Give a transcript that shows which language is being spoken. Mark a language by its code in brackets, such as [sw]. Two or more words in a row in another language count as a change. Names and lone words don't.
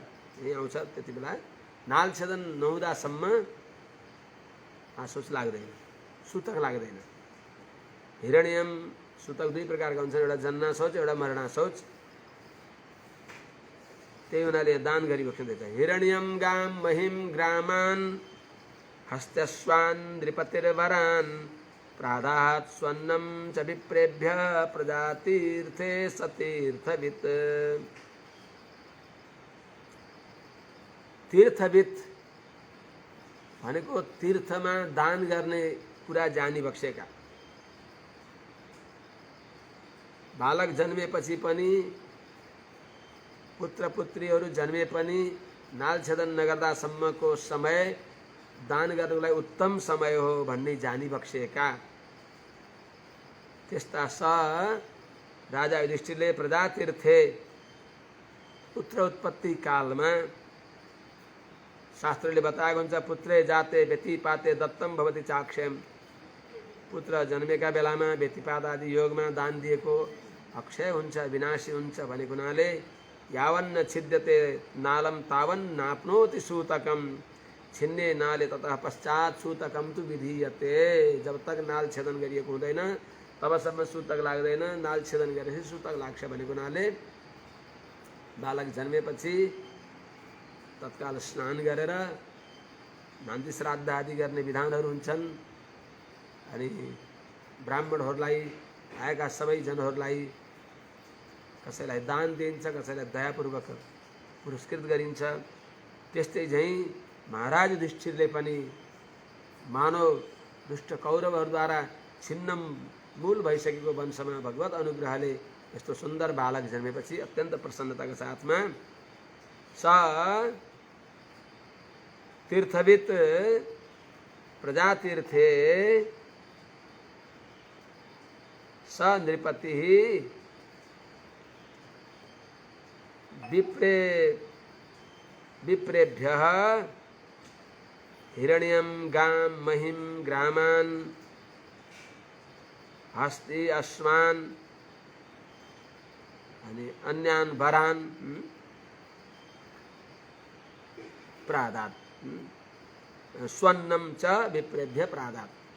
[ne] यही आउँछ त्यति बेला नाल छेदन नहुँदासम्म आशोच लाग्दैन, सूतक लाग्दैन। हिरण्यम सूतक दुई प्रकारका हुन्छन्, एउटा जन्ना शौच एउटा मरणा शौच। त्यही हुनाले दान गरिबक्सिँदैछ। [sa] हिरण्यम गाम महिम ग्रामान हस्त्यश्वान नृपतिर्वरान प्रादात् स्वन्नम च विप्रेभ्य प्रजातीर्थे सतीर्थवित्। [ne] तीर्थवित् भनेको तीर्थमा दान गर्ने कुरा जानी बक्सेका। बालक जन्मेपछि पनि पुत्र पुत्रीहरू जन्मे पनि नालछेदन नगर्दासम्मको समय दान गर्नुलाई उत्तम समय हो भन्ने जानी बक्सेका त्यस्ता राजा युधिष्ठिरले प्रजातीर्थे पुत्र उत्पत्ति कालमा शास्त्रले बताएको हुन्छ [sa] पुत्रे जाते व्यतिपाते दत्तम भवति चाक्षेम। [ne] पुत्र जन्मेका बेलामा व्यतिपात आदि योगमा दान दिएको अक्षय हुन्छ, विनाशी हुन्छ भनेको हुनाले [sa] यावन्न छिद्यते नालम तावन् नाप्नोति सूतकम। छिन्ने नाले ततः पश्चात सूतकम तु विधीयते। [hi] जब तक [ne] नाल छेदन गरिएको हुँदैन तबसम्म सूतक लाग्दैन, नाल छेदन गरेपछि सूतक लाग्छ भनेको हुनाले बालक जन्मेपछि तत्काल स्नान गरेर मान्ति श्राद्ध आदि गर्ने विधानहरू हुन्छन्। अनि ब्राह्मणहरूलाई आएका सबै जनहरूलाई कसैलाई दान दिइन्छ, कसैलाई दयापूर्वक पुरस्कृत गरिन्छ। त्यस्तै झैँ महाराज युधिष्ठिरले पनि मानव दुष्ट कौरवहरूद्वारा छिन्न मूल भइसकेको वंशमा भगवत अनुग्रहले यस्तो सुन्दर बालक जन्मेपछि अत्यन्त प्रसन्नताको साथमा स [sa] तीर्थवित प्रजातीर्थे स नृपति विप्रेभ्यः हिरण्यं गां महिं ग्रामान् हस्ति अश्वान् अनि अन्यान् वरान् प्रादात् स्वन्नं च विप्रेभ्य प्रादात्।